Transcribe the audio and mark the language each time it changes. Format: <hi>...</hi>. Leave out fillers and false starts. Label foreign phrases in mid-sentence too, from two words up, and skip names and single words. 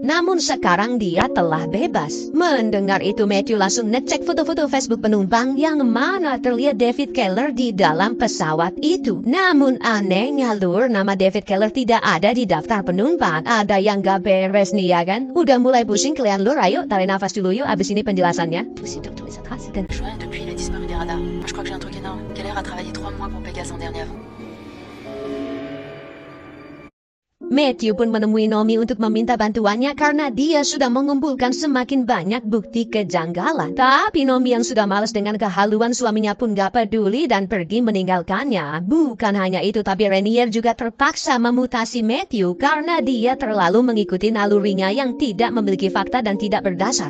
<id>Namun sekarang dia telah bebas. Mendengar itu Matthew langsung ngecek foto-foto Facebook penumpang yang mana terlihat David Keller di dalam pesawat itu. Namun anehnya lur, nama David Keller tidak ada di daftar penumpang. Ada yang gak beres nih ya kan? Udah mulai pusing kalian lur, ayo tarik nafas dulu yuk abis ini penjelasannya. Pusing dong tulis atas dan</id> <fr>Je vois, depuis il a disparu des radars. Moi, je crois que j'ai un truc énorme. Keller a travaillé 3 mois pour Pegasus l'an dernier.</fr> <id>Matthew pun menemui Nomi untuk meminta bantuannya karena dia sudah mengumpulkan semakin banyak bukti kejanggalan. Tapi Nomi yang sudah malas dengan kehaluan suaminya pun gak peduli dan pergi meninggalkannya. Bukan hanya itu, tapi Rainier juga terpaksa memutasi Matthew karena dia terlalu mengikuti nalurinya yang tidak memiliki fakta dan tidak berdasar.</id>